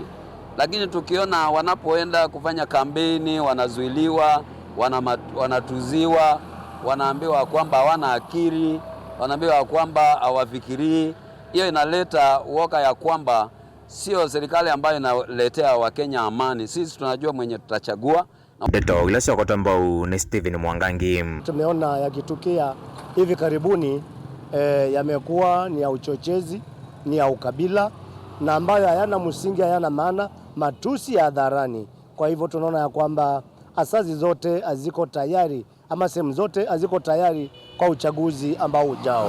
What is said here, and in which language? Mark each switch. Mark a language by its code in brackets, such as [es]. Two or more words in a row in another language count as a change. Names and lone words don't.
[sw] Lakini tukiona wanapoenda kufanya kampeni wanazuiliwa, wanatuziwa, wanaambiwa kwamba hawana akili, wanaambiwa kwamba hawafikirii, hiyo inaleta uoga ya kwamba sio serikali ambayo inaletea Wakenya amani. Sisi tunajua mwenye tutachagua. [kam] Ndeto gilasi wakotambau ni Steven Mwangangi. [sw] Tumeona yakitukia hivi karibuni yamekuwa ni ya uchochezi, ni ya ukabila na ambayo hayana msingi, hayana maana, matusi ya hadharani. Kwa hivyo tunaona ya kwamba asasi zote haziko tayari ama sehemu zote haziko tayari kwa uchaguzi ambao ujao.